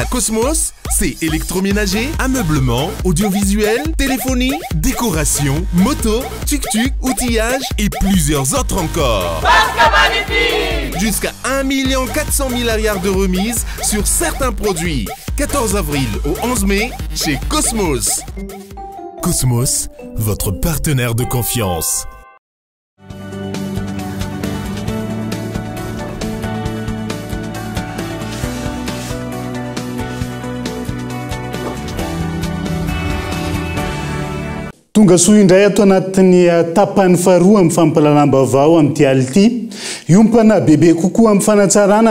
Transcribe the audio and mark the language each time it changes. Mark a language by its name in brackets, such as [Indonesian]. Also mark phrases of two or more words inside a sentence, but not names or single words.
[French] Cosmos, c'est électroménager, ameublement, audiovisuel, téléphonie, décoration, moto, tuk-tuk, outillage et plusieurs autres encore. Jusqu'à 1 400 000 arias de remises sur certains produits. 14 avril au 11 mai, chez Cosmos. Cosmos, votre partenaire de confiance. [Malagasy] Tonga soa indray ato anatin'ny tapany faharoa amin'ny fampalalam-baovao amin'ity ality iompana bebe kokoa amin'ny fanatsarana